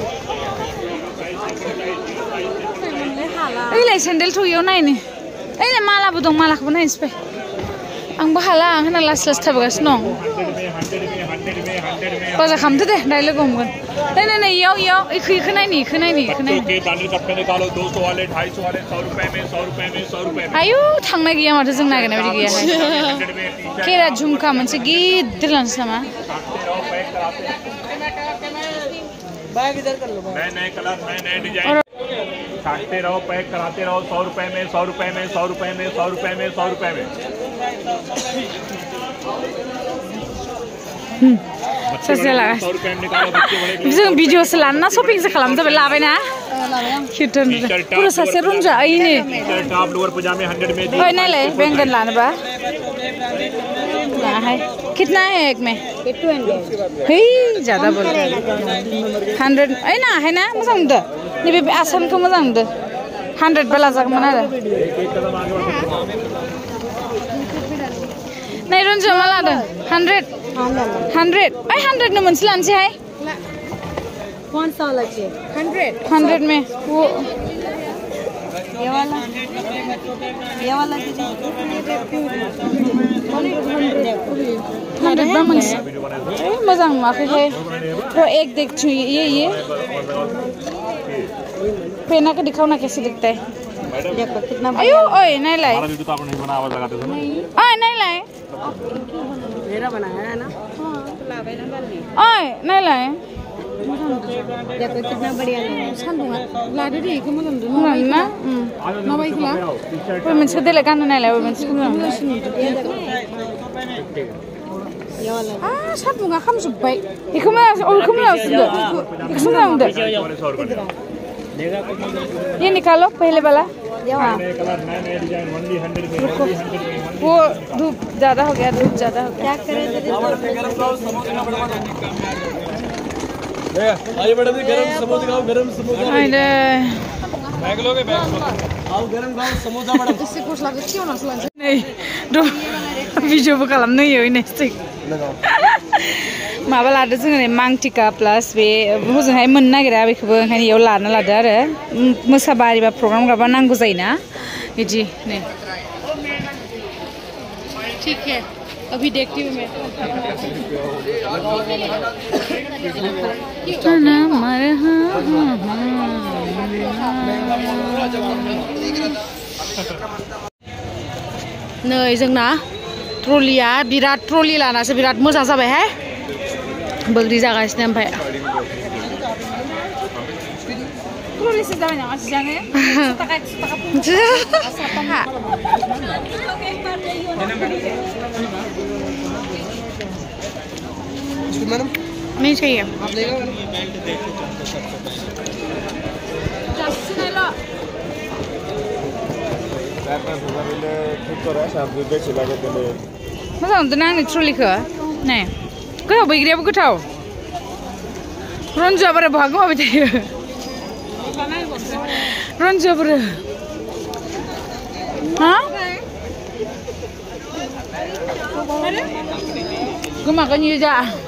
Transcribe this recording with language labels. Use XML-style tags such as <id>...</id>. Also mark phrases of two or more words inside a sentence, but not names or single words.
<brx>ओइलाय सेन्देल थ'यैयाव नायनो ओइलाय मालाबो दं मालाखौबो नायनोसै फै आंबो हाला आं होना लासै लासै थाबायगासिनो दं बाजार खालामदो दे दायो लोगो हमगोन नै इयाव इखौ नायनि आयु थांनाय गैया माथो जों नागिरनाय बायदि गैयाहाय केरा झुमका मोनसे गिदिर लानोसै नामा</brx> <hi>नए कलर नए डिजाइन काटते रहो पैक कराते रहो 100 रुपए में 100 रुपए में 100 रुपए में 100 रुपए में 100 रुपए में</hi> <brx>ससेला जों भिडिअसो लाना शपिंसो खालामजाबाय लाबायना किटन पुरा सासे रंजा ओइने</brx> <hi>टॉप लोअर पजामे 100 में</hi> <brx>ओइ नायलाय बेंगन लानोबा</brx> <hi>है कितना है एक में 200 हे ज्यादा बोल 100</hi> <brx>ओइ ना है ना मोजां नुदो नैबे आसानखौ मोजां नुदो 100 बाला जागौमोन आरो नै रन्जु मा लादों 100 ओइ 100 नो मोनसे लानोसैहाय</brx> <hi>कौन सा वाला चाहिए 100 में वो ये वाला दीजिए</hi> <brx>100 बा मोनसे मोजां नुवाखैहाय</brx> <hi>तो एक देखछु ये पेना को दिखाओ ना कैसे दिखता है देखो कितना अयो ओए नहीं लाए हमारा वीडियो तो आपने नहीं बना आवाज लगाते थे ना ओए नहीं लाए मेरा बनाया है ना हां तो लावे ना गल नहीं ओए नहीं लाए देखो कितना बढ़िया है</hi> <brx>सान्दुंगा लादो दे इखौ मोजां नुदों</brx> <hi>ना</hi> <brx>माबायखौला ओइ मोनसे देले गाननो नायलाय ओइ मोनसे मोजां</brx> <hi>ये वाला</hi> <brx>सान्दुंगा खामजोबबाय इखौ मोजां सुदो इखौ मोजां नुदो</brx> <hi>ये निकालो पहले वाला हाँ नए डिजाइन ओनली 100 में वो धूप ज्यादा हो गया क्या करें आइए मैडम जी गरम समोसा खाओ गरम समोसा अरे बैग लोगे बैग आओ गरम खाओ समोसा मैडम इससे कुछ लगे क्यों ना सुन</hi> <brx>नै द भिडिअ बो खालामनो होयो नेक्स्ट माबा लादो जोङो मांटिका प्लास बे हजोंहाय मोननो नागिरा बेखौबो ओंखायनो इयाव लाना लादो आरो मोसाबारि बा प्रग्राम गाबा नांगौ जायोना बिदि नै</brx> <hi>ठीक है अभी देखती हूँ मैं</hi> <brx>नै जोंना ट्रलिया बिराद ट्रलि लानासो बिराद मोजां जाबायहाय बोग्रि जागासिनो ओमफ्राय ट्रलिसो जाबाय नामा सिगाङो</brx> <hi>मैडम नहीं चाहिए आप लेगा</hi> <brx>मोजां नुदोंना आंनि ट्रलिखौ नै गोथाव बैग्रियाबो गोथाव रन्जुआ बारा बहा गोमाबाय थायो रन्जुआ बोरो हा गोमागोन इयो जा</brx>